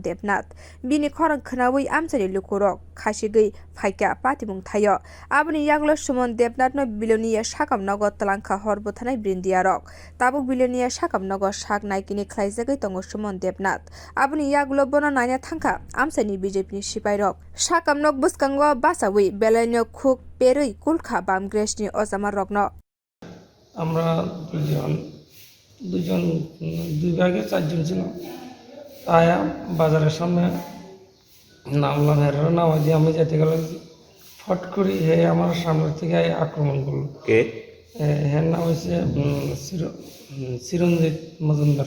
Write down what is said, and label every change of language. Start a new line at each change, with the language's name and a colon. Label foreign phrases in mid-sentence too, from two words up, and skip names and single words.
Kok Borok: Debnath Bini Korang Kanawi Amsari Lukurok Kashigi Faika Patimung Tayo Abani Yaglo Suman Debnath no Bilonia Shakam Nogo Talanka Horbotana Brindiarok Tabuk Bilonia Shakam Nogo Shak Naikini Klaizagi Tongo Suman Debnath Abni Yaglo Bono Nanya Tanka Amsani BJP ni Sipairok Shakam Nok Buskango Basawi Belenyo Cook Perui Kulka Bam Greshni Ozama Rogno
Bangla: আমরা দুজন দুই ভাগে চারজন ছিলাম তাই বাজারের সামনে নামলাম হের নামা দিয়ে আমি যেতে গেলাম ফট করে হে আমার সামনে থেকে আক্রমণ করলো কে হের নাম হচ্ছে চিরঞ্জিত মজুমদার।